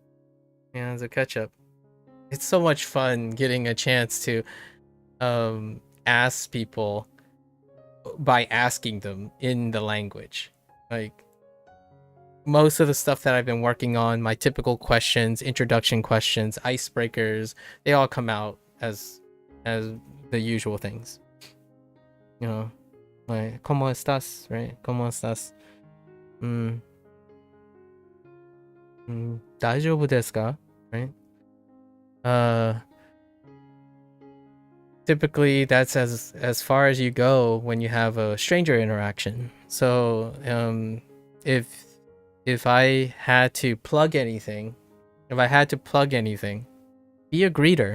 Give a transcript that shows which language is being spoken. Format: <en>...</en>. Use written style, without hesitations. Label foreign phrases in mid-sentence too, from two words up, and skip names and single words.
<en>It's so much fun getting a chance to ask people by asking them in the language. Like, most of the stuff that I've been working on, my typical questions, introduction questions, icebreakers, they all come out as the usual things. Like,</en> <es>¿Cómo estás? Right? ¿Cómo estás?</es> <ja>大丈夫ですか?</ja> <en>Right? Typically that's as far as you go when you have a stranger interaction. So if I had to plug anything, be a greeter.</en>